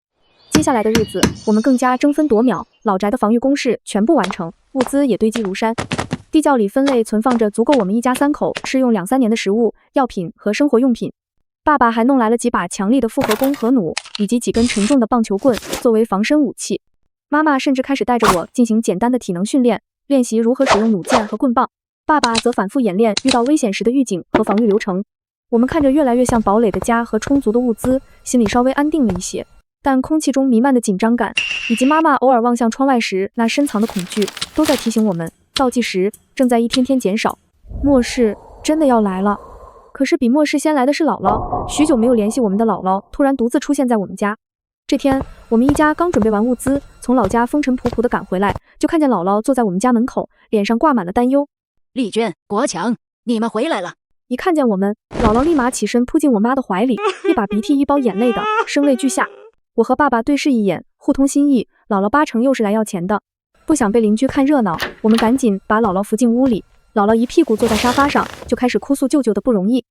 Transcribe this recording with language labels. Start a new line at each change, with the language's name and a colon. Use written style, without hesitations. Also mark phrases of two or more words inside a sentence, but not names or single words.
Chinese: 接下來的日子，我們更加爭分奪秒，老宅的防禦工事全部完成，物資也堆積如山。地窖裡分類存放着足夠我們一家3口吃用2-3年的食物、藥品和生活用品。爸爸還弄來了幾把強力的複合弓和弩，以及幾根沉重的棒球棍作為防身武器。媽媽甚至開始帶着我進行簡單的體能訓練，練習如何使用弩箭和棍棒。爸爸則反覆演練遇到危險時的預警和防禦流程。我們看着越來越像堡壘的家和充足的物資，心裡稍微安定了一些。但空氣中彌漫的緊張感，以及媽媽偶爾望向窗外時那深藏的恐懼，都在提醒我們，倒計時正在一天天減少。末世真的要來了。可是比末世先來的是姥姥，許久沒有聯繫我們的姥姥突然獨自出現在我們家。這天，我們一家剛準備完物資，從老家風塵僕僕地趕回來，就看見姥姥坐在我們家門口，臉上掛滿了擔憂。麗娟、國強，你們回來了。一看見我們，姥姥立馬起身撲進我媽的懷裡，一把鼻涕一包眼淚的，聲淚俱下。我和爸爸對視一眼，互通心意，姥姥8成又是來要錢的。不想被鄰居看熱鬧，我們趕緊把姥姥扶進屋裡。姥姥一屁股坐在沙發上，就開始哭訴舅舅的不容易。